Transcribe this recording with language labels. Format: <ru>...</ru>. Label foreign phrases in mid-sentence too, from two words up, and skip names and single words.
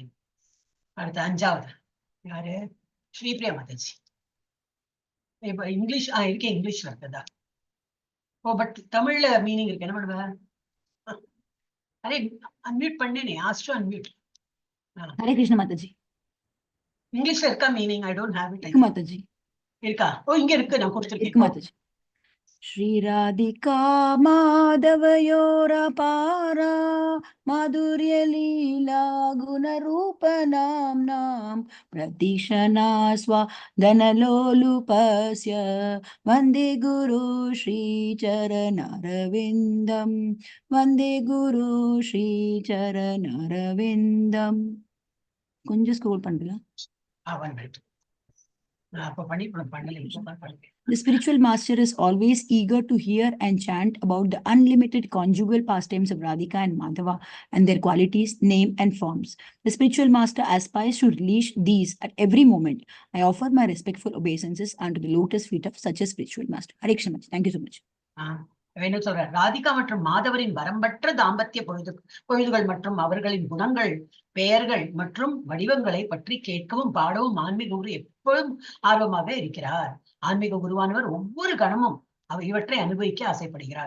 <ta>அடுத்த 5வது யாரு, ஸ்ரீபிரியா மாதாஜி. இப்ப இங்கிலீஷ் இருக்கேன், இங்கிலீஷ்ல இருக்குதா? ஓ பட் தமிழ்ல மீனிங் இருக்கு, என்ன பண்ணுவேன்? அரே அன்மியூட் பண்ணேனே, ஆஸ்ட்ரோ அன்மியூட். ஹரே கிருஷ்ண மாதாஜி. இங்கிலீஷ்ல இருக்கா மீனிங்?</ta> <en>I don't have it.</en> <ta>இருக்கு மாதாஜி. இருக்கா? ஓ இங்க இருக்கு, நான் கொடுத்துருக்கேன். இருக்கு மாதாஜி.</ta> <sa>श्रीराधिका माधवयोरपारा माधुर्यलीला गुणरूपनाम्नां प्रतीक्षणा स्वादनलोलुपस्य वन्दे गुरु श्रीचरणारविन्दं वन्दे गुरु श्रीचरणारविन्दं.</sa> <ta>கொஞ்சம் ஸ்க்ரோல் பண்ணலாம். அப்ப பண்ணிருக்கணும், பண்ணல, இப்ப பண்ணல.</ta> <en>The spiritual master is always eager to hear and chant about the unlimited conjugal pastimes of Radhika and Madhava and their qualities, name, and forms. The spiritual master aspires to release these at every moment. I offer my respectful obeisances unto the lotus feet of such a spiritual master. Hare Krishna. Thank you so much.</en> <ta>என்ன சொல்ற, ராதிகா மற்றும் மாதவரின் வரம்பற்ற தாம்பத்திய பொழுதுகள் மற்றும் அவர்களின் குணங்கள், பெயர்கள் மற்றும் வடிவங்களை பற்றி கேட்கவும் பாடவும் ஆன்மீக குரு எப்பொழுதும் ஆர்வமாக இருக்கிறார். ஆன்மீக குருவானவர் ஒவ்வொரு கணமும் இவற்றை அனுபவிக்க ஆசைப்படுகிறார்.</ta>